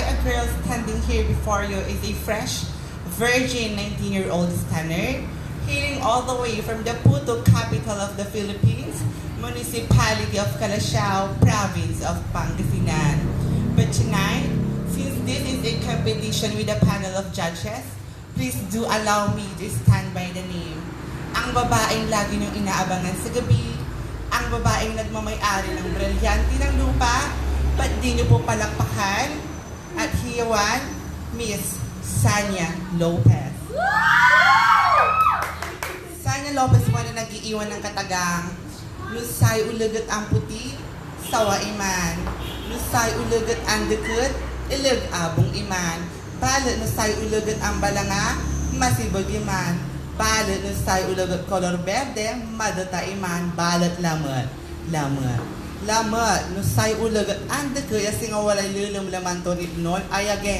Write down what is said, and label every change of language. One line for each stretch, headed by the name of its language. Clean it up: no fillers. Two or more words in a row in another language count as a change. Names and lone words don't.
English: A girl standing here before you is a fresh, virgin 19-year-old stunner, hailing all the way from the Puto capital of the Philippines, municipality of Calasiao, province of Pangasinan. But tonight, since this is a competition with a panel of judges, please do allow me to stand by the name.
Filipino: Ang babaeng lagi niyong inaabangan sa gabi, ang babaeng nagmamay-ari ng brilyante ng lupa, ba't di niyo po palakpakan at hiyawan, Miss Sanya Lopez. Sanya Lopez po na nag-iiwan ng katagang,
Pangasinan: Lusay ulagat ang puti, sawa iman. Lusay ulagat ang dukot, ilig abong iman. Balot no say ulugot ang balanga, masibog iman. Balot no say ulugot color verde, madata iman. Balot lamot. Lamot no say ulugot ande kaya singa walay lulum laman ton ibnon ayage.